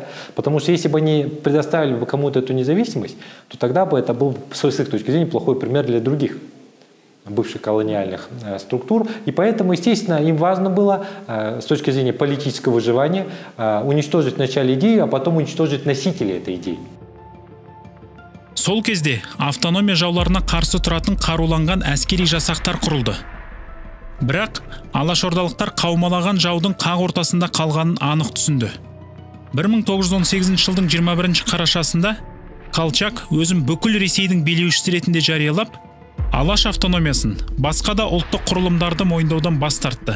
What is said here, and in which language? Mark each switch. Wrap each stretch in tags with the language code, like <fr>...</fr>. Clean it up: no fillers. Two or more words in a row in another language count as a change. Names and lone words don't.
<ru>Потому что если бы они предоставили бы кому-то эту независимость, то тогда бы это был, с их точки зрения, плохой пример для других бывших колониальных структур. И поэтому, естественно, им важно было с точки зрения политического выживания уничтожить вначале идею, а потом уничтожить носителей этой идеи.</ru> <kk>Сол кезде автономия жауларына қарсы тұратын қаруланған әскери жасақтар құрылды. Бірақ алашордалықтар қаумалаған жаудың қақ ортасында қалғанын анық түсінді. 1918 жылдың 21 қарашасында Колчак өзін бүкіл Ресейдің билеушісі ретінде жариялап, Алаш автономиясын басқа да ұлттық құрылымдарды мойындаудан бас тартты.</kk>